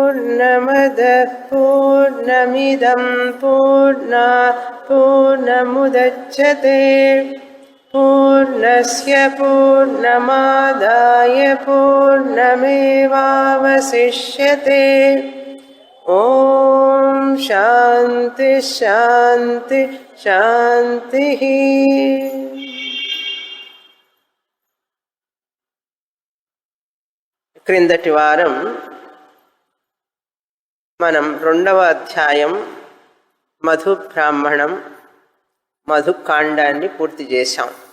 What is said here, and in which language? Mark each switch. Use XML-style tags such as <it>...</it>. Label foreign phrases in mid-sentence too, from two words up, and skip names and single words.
<sa>पूर्णमदः पूर्णमिदं पूर्णात् पूर्णमुदच्यते पूर्णस्य पूर्णमादाय पूर्णमेवावशिष्यते ॐ शान्ति शान्ति शान्तिः।</sa> <te>క్రిందటి వారం మనం 2వ అధ్యాయం మధు బ్రాహ్మణం మధుకాండాన్ని పూర్తి చేశాం.</te>